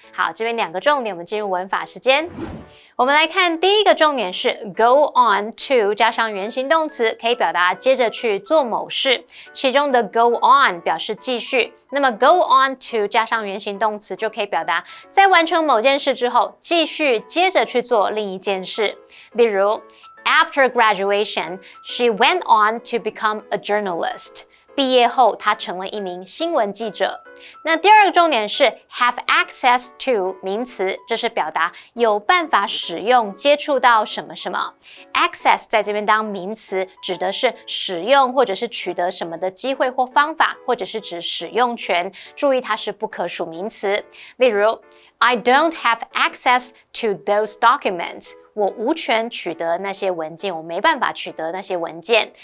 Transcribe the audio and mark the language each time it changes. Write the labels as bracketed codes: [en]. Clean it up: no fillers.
[zh] 好，这边两个重点，我们进入文法时间。我们来看第一个重点是 go on to 加上原形动词，可以表达接着去做某事。其中的 go on 表示继续，那么 go on to 加上原形动词就可以表达在完成某件事之后，继续接着去做另一件事。 [en] 例如 After graduation, she went on to become a journalist. [zh] 毕业后，她成了一名新闻记者。那第二个重点是 have access to 名词，这是表达有办法使用、接触到什么什么。 access 在这边当名词，指的是使用或者是取得什么的机会或方法，或者是指使用权。注意，它是不可数名词。 [en] 例如 I don't have access to those documents. [zh] 我无权取得那些文件，我没办法取得那些文件。